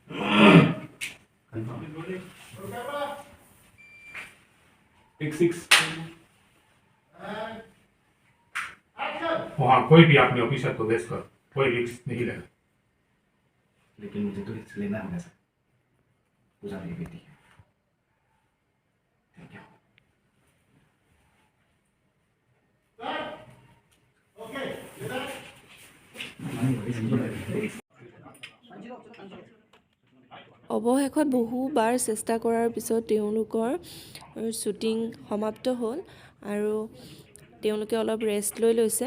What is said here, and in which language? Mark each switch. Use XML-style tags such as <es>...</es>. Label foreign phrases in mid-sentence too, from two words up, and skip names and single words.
<hi>टेक 6 वहाँ कोई भी अपने ऑफिसर को बेच कर कोई रिस्क नहीं लेना। लेकिन मुझे तो रिस्क लेना होगा सर पूजा मेरी बेटी है</hi> <en>thank you</en> <as>অৱশেষত বহুবাৰ চেষ্টা কৰাৰ পিছত তেওঁলোকৰ শ্বুটিং সমাপ্ত হ'ল আৰু তেওঁলোকে অলপ ৰেষ্ট লৈ লৈছে।</as>